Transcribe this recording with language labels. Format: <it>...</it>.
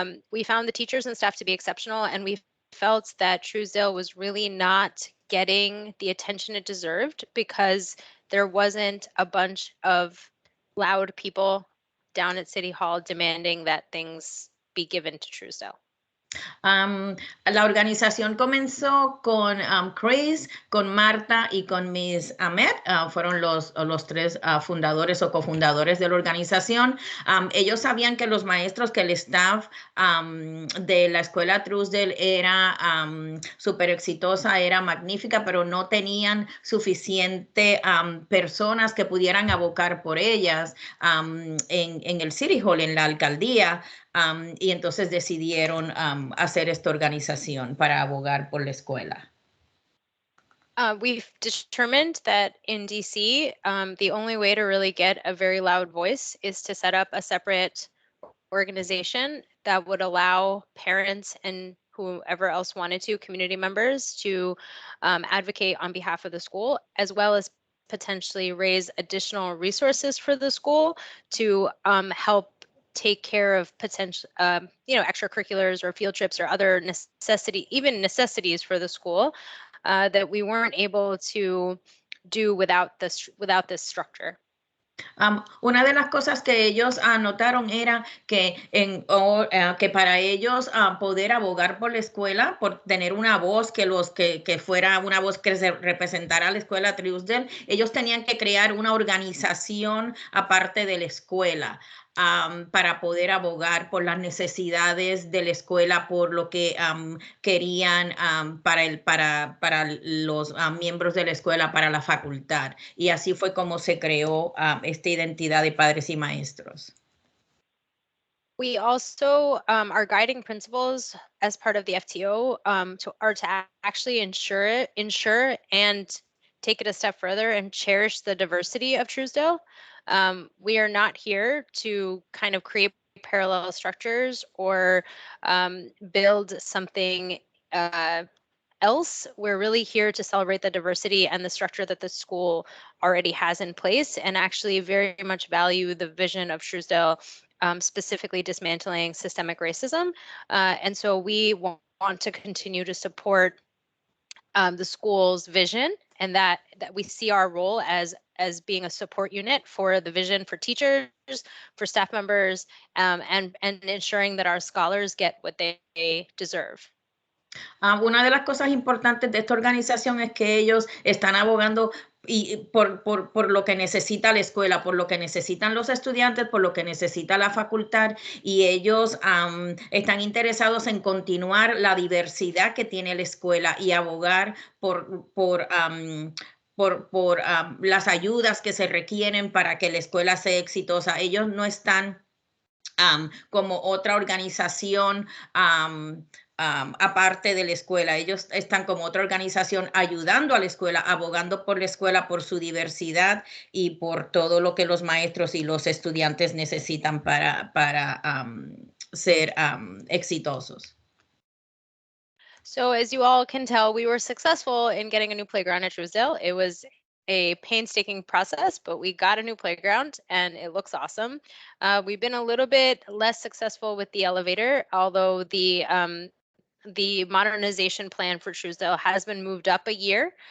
<en>We found the teachers and staff to be exceptional, and we felt that Truesdale was really not getting the attention it deserved because there wasn't a bunch of loud people down at City Hall demanding that things be given to Truesdale.</en> <es>La organización comenzó con Chris, con Marta y con Miss Ahmed. Fueron los tres fundadores o cofundadores de la organización. Ellos sabían que los maestros, que el staff de la escuela Truesdale era súper exitosa, era magnífica, pero no tenían suficiente personas que pudieran abocar por ellas en el City Hall, en la alcaldía. Y entonces decidieron hacer esta organización para abogar por la escuela.</es> <en>We've determined that in DC, the only way to really get a very loud voice is to set up a separate organization that would allow parents and whoever else wanted to, community members, to advocate on behalf of the school, as well as potentially raise additional resources for the school to help take care of potential, extracurriculars or field trips or other necessities for the school that we weren't able to do without this structure.</en> <es>Una de las cosas que ellos notaron era que, que para ellos poder abogar por la escuela, por tener una voz que fuera una voz que representara a la escuela Truesdale, ellos tenían que crear una organización aparte de la escuela. Para poder abogar por las necesidades de la escuela, por lo que querían para los miembros de la escuela, para la facultad. Y así fue como se creó esta identidad de padres y maestros.</es> <en>We also, our guiding principles as part of the FTO are to actually ensure and take it a step further and cherish the diversity of Truesdale. We are not here to kind of create parallel structures or build something else. We're really here to celebrate the diversity and the structure that the school already has in place, and actually very much value the vision of Truesdale, specifically dismantling systemic racism. And so we want to continue to support the school's vision, and that we see our role as being a support unit for the vision for teachers, for staff members, and ensuring that our scholars get what they deserve.</en> <es>Una de las cosas importantes de esta organización es que ellos están abogando por lo que necesita la escuela, por lo que necesitan los estudiantes, por lo que necesita la facultad, y ellos están interesados en continuar la diversidad que tiene la escuela y abogar por las ayudas que se requieren para que la escuela sea exitosa. Ellos no están como otra organización aparte de la escuela. Ellos están como otra organización ayudando a la escuela, abogando por la escuela, por su diversidad y por todo lo que los maestros y los estudiantes necesitan para ser exitosos.</es> <en>So as you all can tell, we were successful in getting a new playground at Truesdale. It was a painstaking process, but we got a new playground and it looks awesome. We've been a little bit less successful with the elevator, although the modernization plan for Truesdale has been moved up a year.</en>